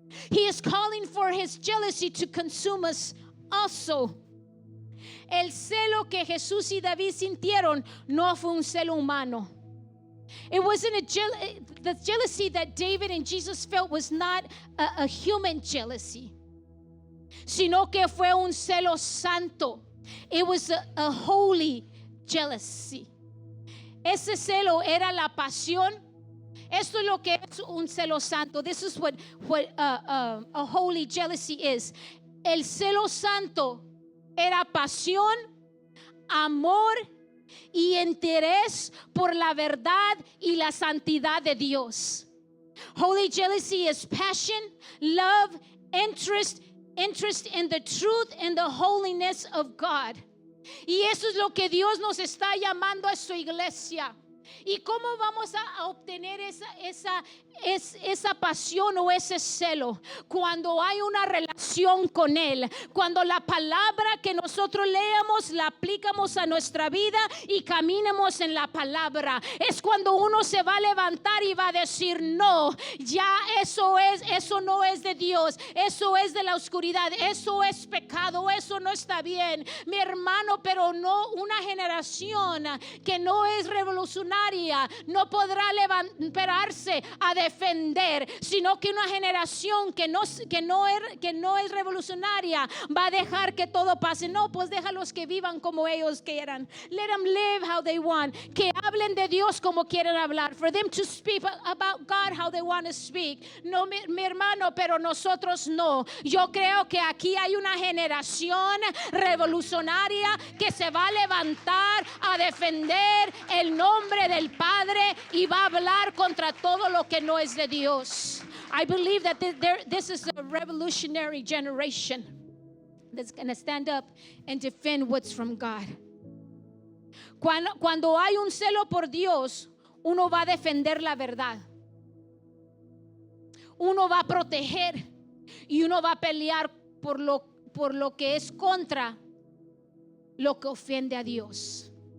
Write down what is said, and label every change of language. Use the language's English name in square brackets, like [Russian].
[English] He is calling for His jealousy to consume us also. [Spanish] El celo que Jesús y David sintieron no fue un celo humano. [English] It wasn't the jealousy that David and Jesus felt was not a human jealousy, [Spanish] sino que fue un celo santo. [English] It was a holy jealousy. [Spanish] Ese celo era la pasión. Esto es lo que es un celo santo. [English] This is what a holy jealousy is. [Spanish] El celo santo era pasión, amor y interés por la verdad y la santidad de Dios. [English] Holy jealousy is passion, love, interest in the truth and the holiness of God. [Spanish] Y eso es lo que Dios nos está llamando a su iglesia. ¿Y cómo vamos a obtener esa pasión o ese celo? Cuando hay una relación con Él, cuando la palabra que nosotros leamos la aplicamos a nuestra vida y caminemos en la palabra. Es cuando uno se va a levantar y va a decir: no, ya eso no es de Dios, eso es de la oscuridad, eso es pecado, eso no está bien, mi hermano. Pero no, una generación que no es revolucionaria no podrá pararse a defender, sino que una generación que no es revolucionaria va a dejar que todo pase. No, pues déjalos que vivan como ellos quieran. [English] Let them live how they want. [Spanish] Que hablen de Dios como quieran hablar. [English] For them to speak about God how they want to speak. [Spanish] No, mi hermano, pero nosotros no. Yo creo que aquí hay una generación revolucionaria que se va a levantar a defender el nombre del Padre y va a hablar contra todo lo que no es de Dios. [English] I believe that this is a revolutionary generation that's going to stand up and defend what's from God. [Spanish] Cuando hay un celo por Dios, uno va a defender la verdad. Uno va a proteger y uno va a pelear por lo que es contra lo que ofende a Dios.